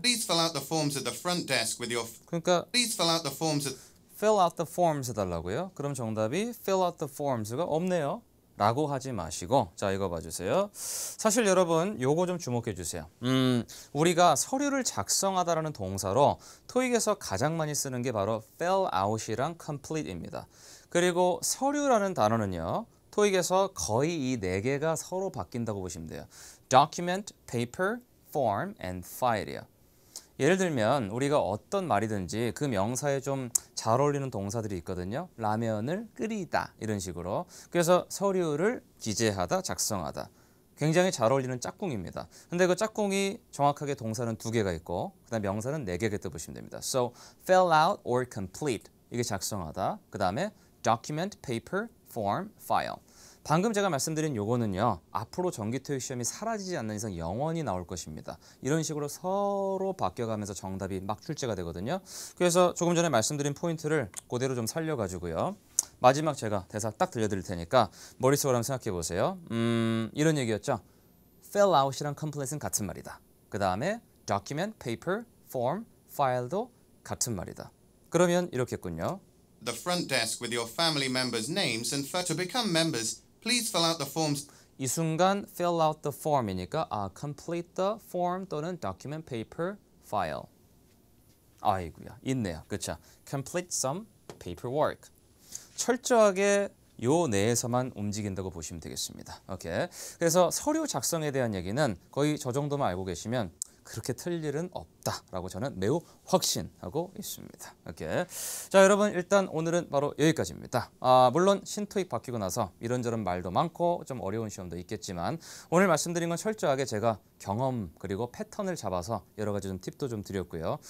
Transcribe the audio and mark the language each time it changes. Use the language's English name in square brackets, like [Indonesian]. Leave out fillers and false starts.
[English] please fill out the forms at the front desk with your [Korean] 그러니까 [English] please fill out the forms at fill out the forms [Korean] 해달라고요. 그럼 정답이 [English] fill out the forms [Korean] 가 없네요. 라고 하지 마시고 자 이거 봐주세요. 사실 여러분 요거 좀 주목해 주세요. 우리가 서류를 작성하다라는 동사로 토익에서 가장 많이 쓰는 게 바로 fill out이랑 complete입니다. 그리고 서류라는 단어는요. 토익에서 거의 이 네 개가 서로 바뀐다고 보시면 돼요. [English] document, paper, form, and file이요. [Korean] 예를 들면 우리가 어떤 말이든지 그 명사에 좀 잘 어울리는 동사들이 있거든요. 라면을 끓이다 이런 식으로. 그래서 서류를 기재하다, 작성하다. 굉장히 잘 어울리는 짝꿍입니다. 근데 그 짝꿍이 정확하게 동사는 두 개가 있고 그다음 명사는 네 개가 있다고 보시면 됩니다. [English] So fill out or complete [Korean] 이게 작성하다. [English] 그다음에 document, paper, form, file. [Korean] 방금 제가 말씀드린 요거는요. 앞으로 정기토익 시험이 사라지지 않는 이상 영원히 나올 것입니다. 이런 식으로 서로 바뀌어가면서 정답이 막 출제가 되거든요. 그래서 조금 전에 말씀드린 포인트를 그대로 좀 살려가지고요. 마지막 제가 대사 딱 들려드릴 테니까 머릿속으로 한번 생각해 보세요. 이런 얘기였죠. fill out이랑 complete는 같은 말이다. 그 다음에 document, paper, form, file도 같은 말이다. 그러면 이렇겠군요. [English] the front desk with your family members' names and to become members, please fill out the forms. [Korean] 이 순간 [English] fill out the form [Korean] 이니까 [English] complete the form [Korean] 또는 document, paper, file. 아이고야, 있네요. 그렇죠? [English] complete some paperwork. [Korean] 철저하게 요 내에서만 움직인다고 보시면 되겠습니다. 오케이. 그래서 서류 작성에 대한 얘기는 거의 저 정도만 알고 계시면 그렇게 틀릴 일은 없다라고 저는 매우 확신하고 있습니다. 오케이. 자, 여러분 일단 오늘은 바로 여기까지입니다. 물론 신토익 바뀌고 나서 이런저런 말도 많고 좀 어려운 시험도 있겠지만 오늘 말씀드린 건 철저하게 제가 경험 그리고 패턴을 잡아서 여러 가지 좀 팁도 좀 드렸고요.